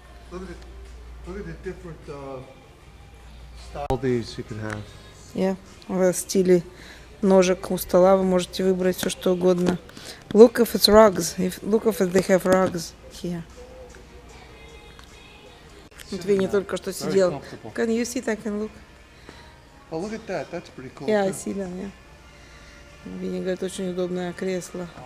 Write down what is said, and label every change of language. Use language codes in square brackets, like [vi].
[en] Look at the different style. All these you can have. Yeah. [ru] В стиле ножек у стола вы можете выбрать все что угодно. [en] Look if it's rugs. Look if they have rugs here. [ru] Вот Винни только что сидел. [en] Can you sit? I can look. Oh, look at that. That's pretty cool. Yeah, I too. see that, yeah. [ru] Винни говорит, очень удобное кресло.